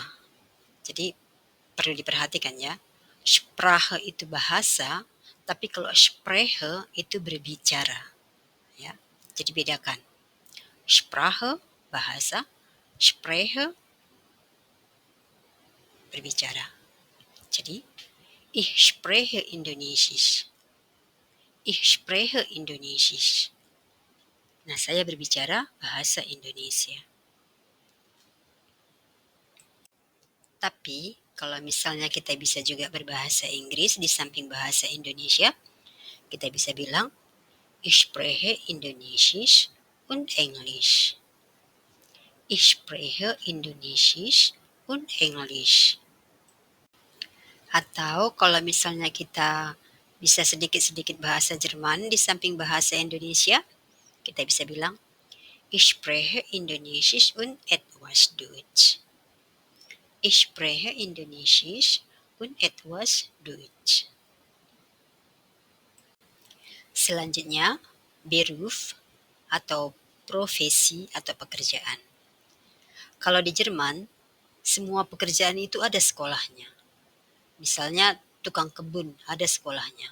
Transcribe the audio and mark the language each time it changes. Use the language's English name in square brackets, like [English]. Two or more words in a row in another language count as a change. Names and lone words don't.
[Indonesian] Jadi perlu diperhatikan ya. Sprache itu bahasa, tapi kalau Spreche itu berbicara, ya. Jadi bedakan. Sprache bahasa, Spreche berbicara. [German] Jadi ich spreche Indonesisch. Ich spreche Indonesisch. [Indonesian] Nah, saya berbicara bahasa Indonesia. Tapi kalau misalnya kita bisa juga berbahasa Inggris di samping bahasa Indonesia, kita bisa bilang [German] ich spreche Indonesisch und Englisch. Ich spreche Indonesisch und Englisch. [Indonesian] Atau kalau misalnya kita bisa sedikit-sedikit bahasa Jerman di samping bahasa Indonesia, kita bisa bilang [German] ich spreche Indonesisch und etwas Deutsch. Ich spreche Indonesisch und etwas Deutsch. [Indonesian] Selanjutnya, Beruf atau profesi atau pekerjaan. Kalau di Jerman, semua pekerjaan itu ada sekolahnya. Misalnya tukang kebun ada sekolahnya.